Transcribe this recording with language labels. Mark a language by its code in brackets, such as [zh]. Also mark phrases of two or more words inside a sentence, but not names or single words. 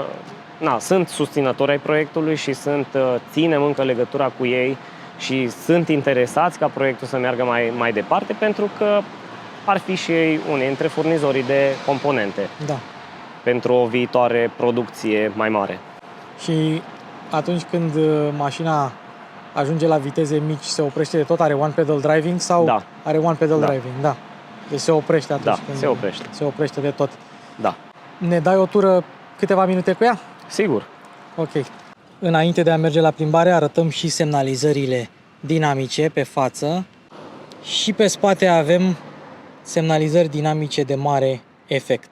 [ro] Sunt susținători ai proiectului și ținem încă legătura cu ei și sunt interesați ca proiectul să meargă mai departe, pentru că ar fi și ei unii dintre furnizorii de componente pentru o viitoare producție mai mare. Și atunci când mașina ajunge la viteze mici, se oprește de tot? [en] Are one pedal driving [ro] sau are [en] one pedal driving? [ro] Da. Deci se oprește atunci când se oprește de tot. Da. Ne dai o tură câteva minute cu ea? Sigur. Ok. Înainte de a merge la plimbare, arătăm și semnalizările dinamice pe față și pe spate avem semnalizări dinamice de mare efect.